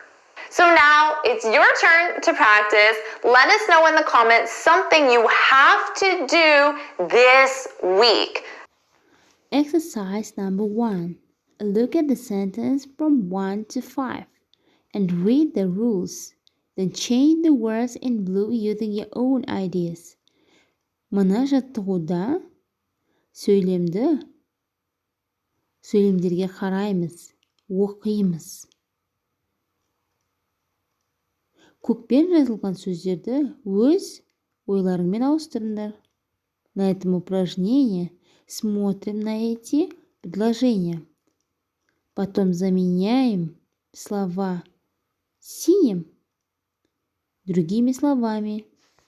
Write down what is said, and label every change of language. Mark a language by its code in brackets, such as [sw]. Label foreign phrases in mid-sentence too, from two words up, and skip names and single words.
[en] So now it's your turn to practice. Let us know in the comments something you have to do this week. Exercise number 1. Look at the sentence from 1 to 5 and read the rules. Then change the words in blue using your own ideas. [kk] Mana жаттығуда сөйлемдерге қараймыз, оқимыз. Көкпен жазылған сөздерді өз ойларыңмен ауыстырыңдар. [ru] На этом упражнении смотрим на эти предложения. Потом заменяем слова синим другими словами.